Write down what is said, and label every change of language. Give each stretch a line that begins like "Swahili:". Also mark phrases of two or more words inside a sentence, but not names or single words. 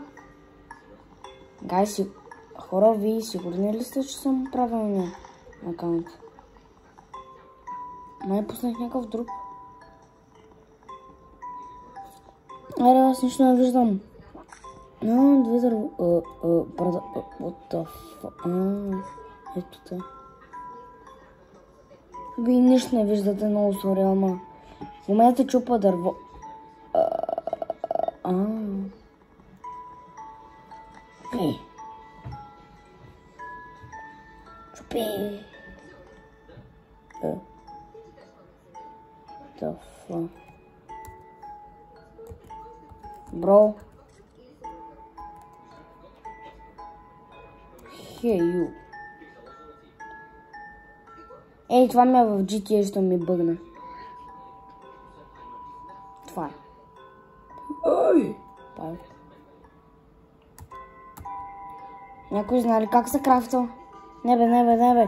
Bulgarian: Гайси, хора, вие сигурни ли сте, че съм правилния акаунт? Май пуснах някакъв друг. Аре, аз нищо не виждам. Две дърво.
English: What the fuck?
Bulgarian: Ето те. Вие нищо не виждате, много сори, ама в момента чупа дърво. Чупи.
English: The fuck? Бро. Hey, you.
Bulgarian: Ей, това ми е в GTA, що ми бъгна. Това е. Ой! Някой знае ли как се крафтва? Не бе.